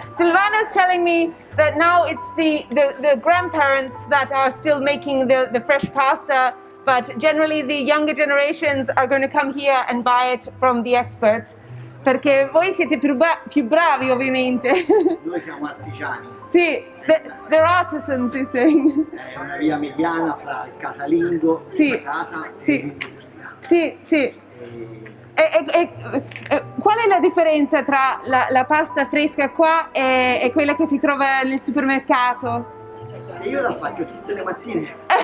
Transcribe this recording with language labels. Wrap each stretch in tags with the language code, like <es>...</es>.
<en>Silvana is telling me that now it's the grandparents that are still making the fresh pasta, but generally the younger generations are going to come here and buy it from the experts.</en> <it>Perché voi siete più bravi, ovviamente. Noi siamo artigiani.</it> <en>Sì, they're artisans, he's saying.</en> <it>È una via mediana fra il casalingo, la casa e l'industria. Sì. Qual è la differenza tra la pasta fresca qua e quella che si trova nel supermercato? Io la faccio tutte le mattine.</it>